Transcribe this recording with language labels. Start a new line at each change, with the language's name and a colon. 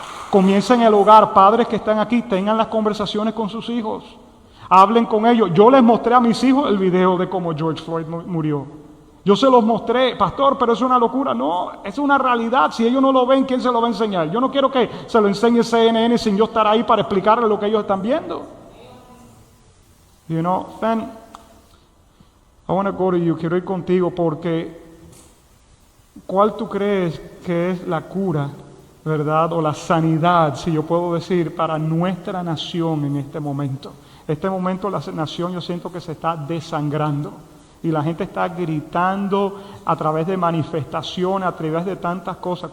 Spanish: Comienza en el hogar. Padres que están aquí, tengan las conversaciones con sus hijos. Hablen con ellos. Yo les mostré a mis hijos el video de cómo George Floyd murió. Yo se los mostré, pastor, pero es una locura. No, es una realidad. Si ellos no lo ven, ¿quién se lo va a enseñar? Yo no quiero que se lo enseñe CNN sin yo estar ahí para explicarles lo que ellos están viendo.
English: You know, Fan, I want to go to you.
Spanish: Quiero ir contigo porque ¿cuál tú crees que es la cura, verdad, o la sanidad, si yo puedo decir, para nuestra nación en este momento? Este momento la nación yo siento que se está desangrando y la gente está gritando a través de manifestaciones, a través de tantas cosas.